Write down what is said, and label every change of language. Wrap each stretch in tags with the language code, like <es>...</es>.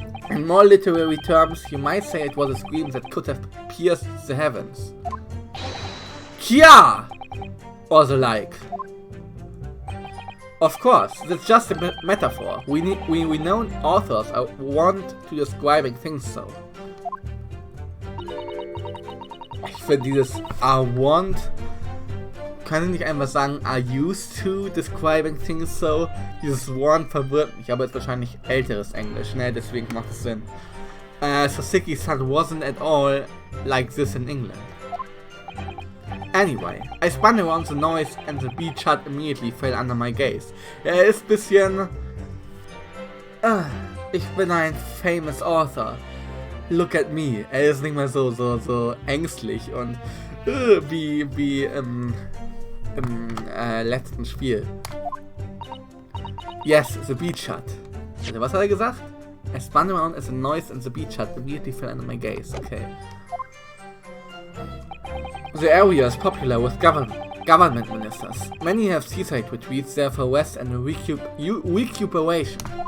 <en>In more literary terms, you might say it was a scream that could have pierced the heavens. Kia! Or the like. Of course, that's just a metaphor. We known authors are wont to describing things so.</en> <de>Ich finde dieses</de> <en>are wont,</en> <de>kann ich nicht einfach sagen</de> <en>are used to describing things so.</en> <de>Dieses want verwirrt mich, aber ist wahrscheinlich älteres Englisch, ne? Deswegen macht es Sinn.</de> <en>Suseki-san wasn't at all like this in England. Anyway, I spun around the noise and the beach hut immediately fell under my gaze.</en> <de>Ist bisschen... ich bin ein</de> <en>famous author. Look at me.</en> <de>Ist nicht mehr so ängstlich und wie im letzten Spiel.</de> <en>Yes, the beach hut.</en> <de>Also, was hat gesagt?</de> <en>I spun around as a noise and the beach hut immediately fell under my gaze. Okay. The area is popular with government ministers. Many have seaside retreats there for rest and recuperation.</en>